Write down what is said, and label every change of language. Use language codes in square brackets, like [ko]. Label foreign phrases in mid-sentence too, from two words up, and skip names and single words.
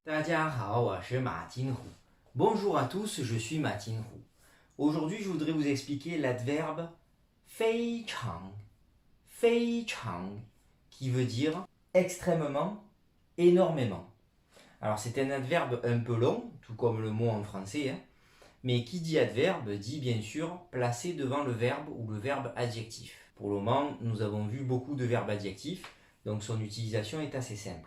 [zh] 家好，我是马金虎. [fr] Bonjour à tous, je suis Ma Jinhu. Aujourd'hui, je voudrais vous expliquer l'adverbe [zh] 非常, 非常, [fr] qui veut dire extrêmement, énormément. Alors, c'est un adverbe un peu long, tout comme le mot en français, hein, mais qui dit adverbe dit bien sûr placé devant le verbe ou le verbe adjectif. Pour le moment, nous avons vu beaucoup de verbes adjectifs, donc son utilisation est assez simple.